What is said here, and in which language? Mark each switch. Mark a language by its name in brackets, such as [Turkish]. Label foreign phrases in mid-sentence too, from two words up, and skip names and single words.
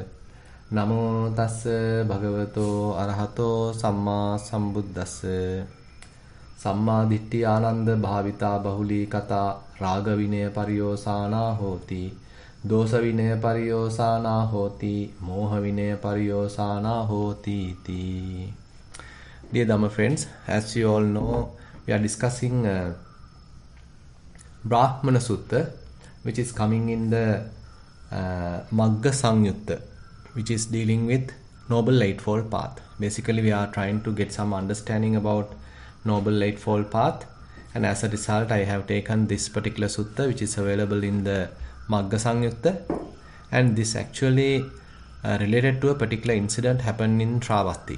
[Pali] Namo tassa bhagavato arahato samma sambuddhassa. Samma ditti ananda bhavita bahuli kata raga vinaya pariyosana hoti. Dosa vinaya pariyosana hoti. Moha vinaya pariyosana hoti iti. [English] Dear Dhamma friends, as you all know, we are discussing Brahmana Sutta, which is coming in the Magga Sangyutta, which is dealing with Noble Eightfold Path. Basically, we are trying to get some understanding about Noble Eightfold Path, and as a result, I have taken this particular sutta, which is available in the Magga Sangyutta, and this actually related to a particular incident happened in Shravasti.